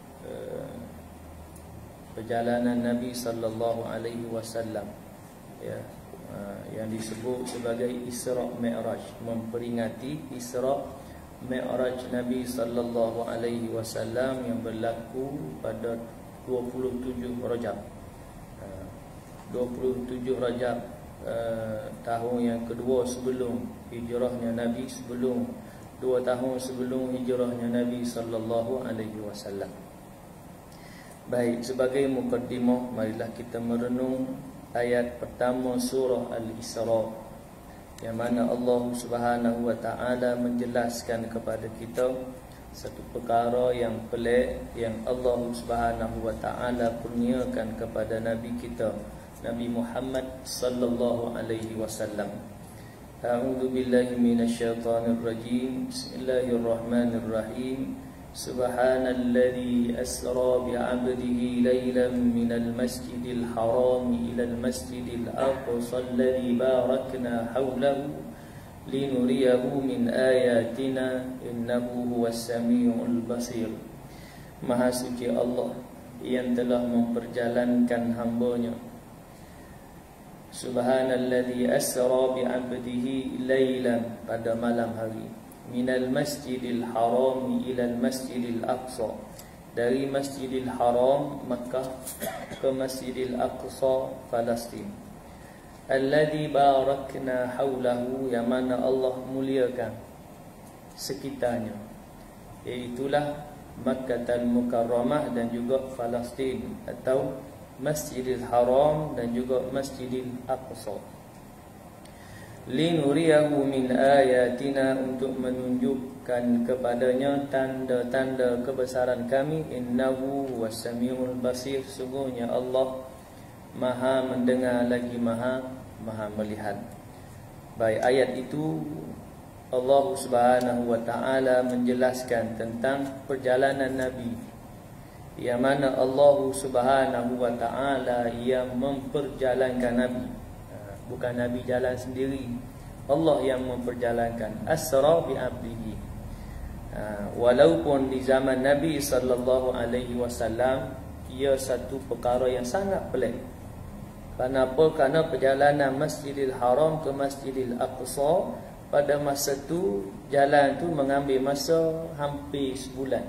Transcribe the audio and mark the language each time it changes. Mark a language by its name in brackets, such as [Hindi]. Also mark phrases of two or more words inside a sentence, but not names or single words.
[Malay] perjalanan Nabi [Arabic] صلى الله عليه وسلم, [Malay] ya, yang disebut sebagai Isra Mi'raj, memperingati Isra Mi'raj Nabi [Arabic] صلى الله عليه وسلم [Malay] yang berlaku pada 27 Rajab. 27 Rajab tahun yang kedua sebelum hijrahnya Nabi, sebelum 2 tahun sebelum hijrahnya Nabi [Arabic] صلى الله عليه وسلم. [Malay] Baik, sebagai mukaddimah, marilah kita merenung ayat pertama surah Al-Isra, yang mana Allah [Arabic] سبحانه وتعالى [Malay] menjelaskan kepada kita satu perkara yang pelik yang Allah [Arabic] سبحانه وتعالى [Malay] kurniakan kepada Nabi kita, Nabi Muhammad [Arabic] صلى الله عليه وسلم. أعوذ بالله من الشيطان الرجيم. بسم الله الرحمن الرحيم. سبحان الذي أسرى بعبده ليلا من المسجد الحرام إلى المسجد الأقصى الذي باركنا حوله لنريه من آياتنا إنه هو السميع البصير. [Malay] Maha suci Allah yang telah memperjalankan hamba-Nya. [Arabic] سبحان الذي أسرى بعبده ليلا, [Malay] pada malam hari, [Arabic] من المسجد الحرام إلى المسجد الأقصى, [Malay] dari masjidil haram Makkah ke masjidil aqsa Palestin, [Arabic] الذي باركنا حوله, [Malay] yang mana Allah muliakan sekitarnya, iaitulah Makkahul Mukarramah dan juga Palestin, atau Masjidil Haram dan juga Masjidil Aqsa. [Arabic] لنريه من آياتنا, [Malay] untuk menunjukkan kepadanya tanda-tanda kebesaran kami. [Arabic] إنه السميع البصير, [Malay] sungguhnya Allah Maha mendengar lagi Maha melihat. Baik, ayat itu Allah [Arabic] سبحانه وتعالى [Malay] menjelaskan tentang perjalanan Nabi, yang mana Allah [Arabic] سبحانه وتعالى [Malay] yang memperjalankan Nabi. Bukan Nabi jalan sendiri, Allah yang memperjalankan. [Arabic] أسرى بعبده. [Malay] Walaupun di zaman Nabi [Arabic] صلى الله عليه وسلم [Malay] ia satu perkara yang sangat pelik. Kenapa? Kerana perjalanan Masjidil Haram ke Masjidil Aqsa pada masa tu, jalan tu mengambil masa hampir sebulan.